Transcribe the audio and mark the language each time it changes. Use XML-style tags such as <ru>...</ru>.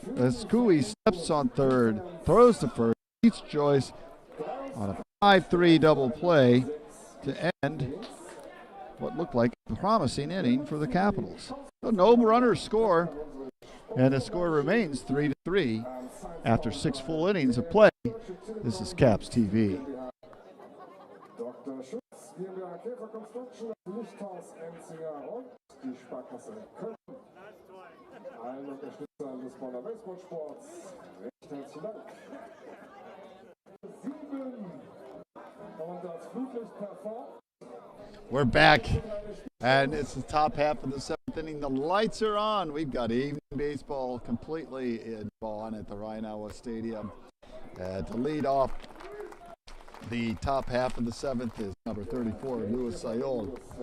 <en>As Cooey steps on third, throws to first, beats Joyce on a 5-3 double play to end what looked like a promising inning for the Capitals. So no runners score, and the score remains 3-3 after 6 full innings of play. This is Caps TV.</en> <de>Dr. Schutz, GmbH Käfer Construction, Lichthaus Enzinger und die Sparkasse Köln. Allen Unterstützern des Bonner Baseballsports recht herzlichen Dank. 7 und das Flutlicht performt.</de> <en>We're back, and it's the top half of the 7th inning. The lights are on. We've got evening baseball completely in Bonn at the Rhein-Aue Stadium. To lead off the top half of the 7th is number 34, Louis Sayol.</en>